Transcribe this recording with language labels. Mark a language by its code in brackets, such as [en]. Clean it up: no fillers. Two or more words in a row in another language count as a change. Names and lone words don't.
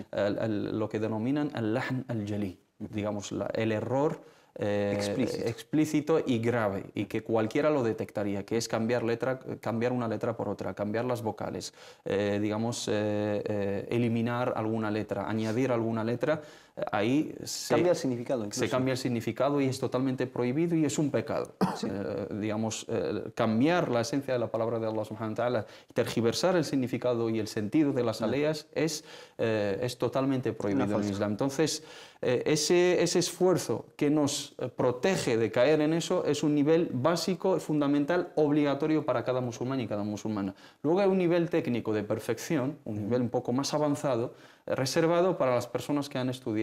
[es] Lo que denominan [ar] اللحن الجلي, [es] digamos, el error explícito y grave, y que cualquiera lo detectaría, que es cambiar una letra por otra, cambiar las vocales, eliminar alguna letra, añadir alguna letra. Ahí cambia el significado incluso. Se cambia el significado y es totalmente prohibido y es un pecado. Sí. Cambiar la esencia de la palabra de Allah [ar] سبحانه وتعالى, [es] tergiversar el significado y el sentido de las aleas es totalmente prohibido en el Islam. Entonces, ese esfuerzo que nos protege de caer en eso es un nivel básico, fundamental, obligatorio para cada musulmán y cada musulmana. Luego hay un nivel técnico de perfección, un nivel un poco más avanzado, reservado para las personas que han estudiado